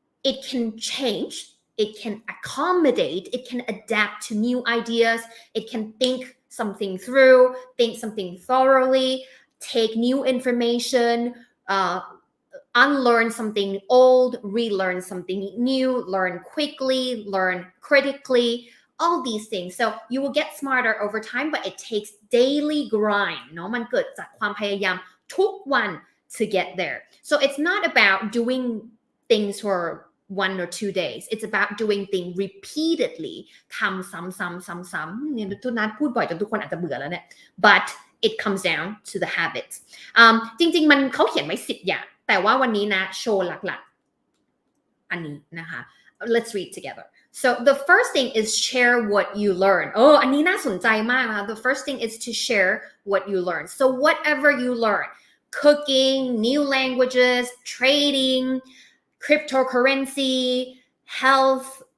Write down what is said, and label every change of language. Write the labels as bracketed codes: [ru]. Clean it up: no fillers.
[en] it can change it can accommodate it can adapt to new ideas it can think something through think something thoroughly take new information unlearn something old, relearn something new, learn quickly, learn critically, all these things. So you will get smarter over time, but it takes daily grind. [th] เนาะมันเกิดจากความพยายามทุกวัน [en] to get there. So it's not about doing things for 1 or 2 days. It's about doing things repeatedly. [th] ทำซ้ำๆเนี่ยทุกนัดพูดบ่อยจนทุกคนอาจจะเบื่อแล้วเนี่ย [en] but it comes down to the habits. [th] จริงๆมันเขาเขียนไว้10 อย่างแต่ว่าวันนี้นะโชว์หลักๆอันนี้นะคะ [en] let's read together so the first thing is share what you learn [th] อันนี้น่าสนใจมากนะคะ [en] the first thing is to share what you learn so whatever you learn cooking new languages trading cryptocurrency health